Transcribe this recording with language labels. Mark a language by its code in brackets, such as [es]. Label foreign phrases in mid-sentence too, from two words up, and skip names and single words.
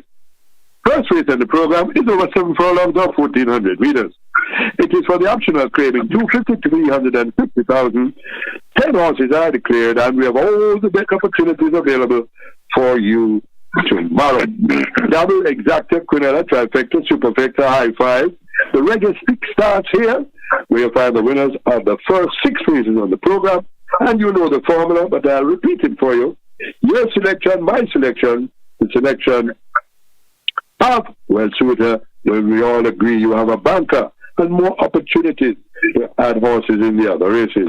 [en] First race in the program is over 7 furlongs or 1,400 meters. It is for the optional claiming 250 to 350,000. 10 horses are declared, and we have all the bet opportunities available for you tomorrow. Double, exacta, quinella, trifecta, superfecta, high five. The regular 6 starts here. We'll find the winners of the first 6 races on the program. And you know the formula, but I'll repeat it for you. Your selection, my selection, the selection of Well Suitor, when we all agree you have a banker and more opportunities to add horses in the other races.